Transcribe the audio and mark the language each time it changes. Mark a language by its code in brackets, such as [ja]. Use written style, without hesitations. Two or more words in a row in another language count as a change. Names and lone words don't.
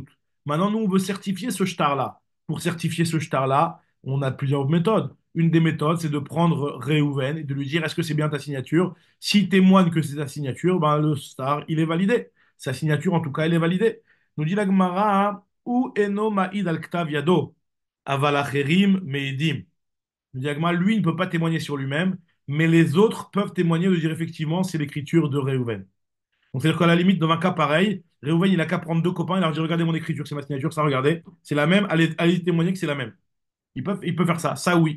[fr] Maintenant, nous, on veut certifier ce shtar-là. Pour certifier ce shtar-là, on a plusieurs méthodes. Une des méthodes, c'est de prendre Réhouven et de lui dire est-ce que c'est bien ta signature? S'il témoigne que c'est ta signature, ben, le shtar, il est validé. Sa signature, en tout cas, elle est validée. Nous dit la Gemara, [he] והוא אינו מעיד על כתב ידו אבל אחרים מעידים. [fr] Le diagma, lui, il ne peut pas témoigner sur lui-même, mais les autres peuvent témoigner de dire effectivement, c'est l'écriture de Réhouven. Donc, c'est-à-dire qu'à la limite, dans un cas pareil, Réhouven, il a qu'à prendre deux copains et leur dire, regardez mon écriture, c'est ma signature, ça, regardez, c'est la même, allez témoigner que c'est la même. Il peut faire ça, ça oui.